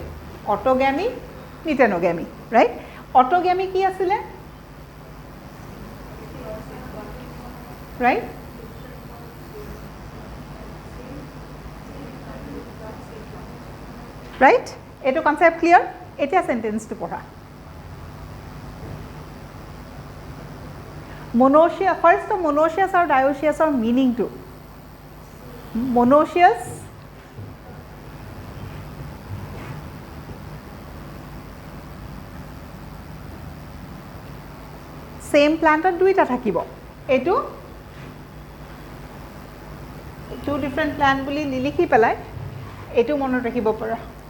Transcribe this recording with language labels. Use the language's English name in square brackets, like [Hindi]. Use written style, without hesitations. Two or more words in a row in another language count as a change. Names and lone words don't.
[Assamese] অটোগেমি, মিটেনোগেমি, ৰাইট? অটোগেমি কি আছিলে? ৰাইট? ৰাইট? এইটো [English] concept clear? [Assamese] এতিয়া চেণ্টেন্সটো পঢ়া। [English] monoecious, first monoecious [Assamese] আৰু dioecious মিনিংটো। monoecious [English] same plant [Assamese] দুইটা থাকিব। এইটো [English] two different plant [Assamese] বুলি লিখি পেলাই এইটো মনত ৰাখিব পাৰা।